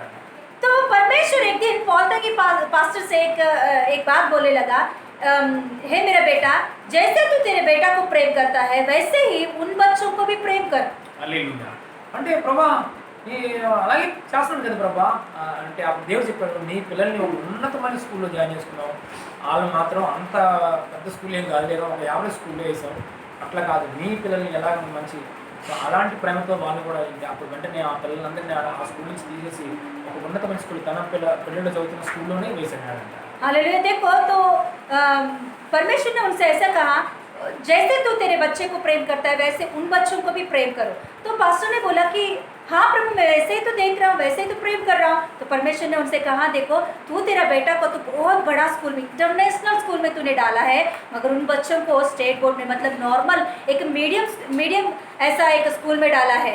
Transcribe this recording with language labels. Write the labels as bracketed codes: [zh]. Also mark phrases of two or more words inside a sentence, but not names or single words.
[hi] तो परमेश्वर एक दिन पॉल तंगी पास्टर से एक बात बोलने लगा, हे मेरा बेटा जैसे तू तेरे बेटा को प्रेम करता है वैसे ही उन बच्चों को भी प्रेम कर। [te] హల్లెలూయా. అంటే ప్రభా నీ అలాగే చేస్తున్నాను కదా ప్రభా అంటే అప్పుడు దేవుడు చెప్పాడు నీ పిల్లల్ని ఒక ఉన్నతమైన స్కూల్లో జాయిన్ చేసుకున్నావు, వాళ్ళు మాత్రం అంత పెద్ద స్కూల్ ఏం కాదు లేదా ఒక యావరేజ్ స్కూల్లో వేసావు, అట్లా కాదు నీ పిల్లల్ని ఎలాగ మంచి అలాంటి ప్రేమతో వాళ్ళు కూడా అప్పుడు వెంటనే ఆ పిల్లలందరినీ ఆ స్కూల్ నుంచి తీసేసి ఒక ఉన్నతమైన స్కూల్ తన పిల్లలు చదువుతున్న స్కూల్లోనే వేసాడు. [hi] हालेलुया। देखो तो परमेश्वर ने उनसे ऐसा कहा जैसे तू तेरे बच्चे को प्रेम करता है वैसे उन बच्चों को भी प्रेम करो। तो पास्टर ने बोला कि हाँ प्रभु मैं वैसे ही तो देख रहा हूँ, वैसे ही तो प्रेम कर रहा हूँ। तो परमेश्वर ने उनसे कहा देखो तू तेरा बेटा को तो बहुत बड़ा स्कूल में [en] international school [hi] में तूने डाला है, मगर उन बच्चों को [en] state board [hi] में मतलब नॉर्मल एक मीडियम ऐसा एक स्कूल में डाला है।